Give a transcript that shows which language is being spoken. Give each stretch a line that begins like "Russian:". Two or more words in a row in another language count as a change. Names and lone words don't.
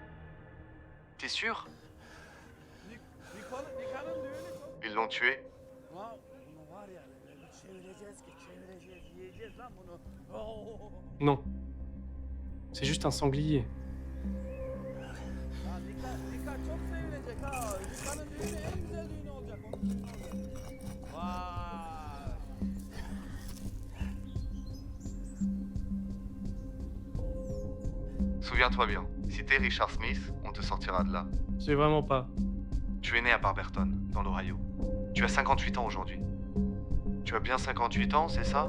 French: T'es sûr? Ils l'ont tué? Non. C'est juste un sanglier.
Turkish: Dikkat çok sevilecek ha. Nikan'ın düğünü en güzel düğünü olacak. Vay.
French: Souviens-toi bien, si t'es Richard Smith, on te sortira de là. C'est vraiment pas. Tu es né à Barberton, dans l'Ohio. Tu as 58 ans aujourd'hui. Tu as bien 58 ans, c'est ça?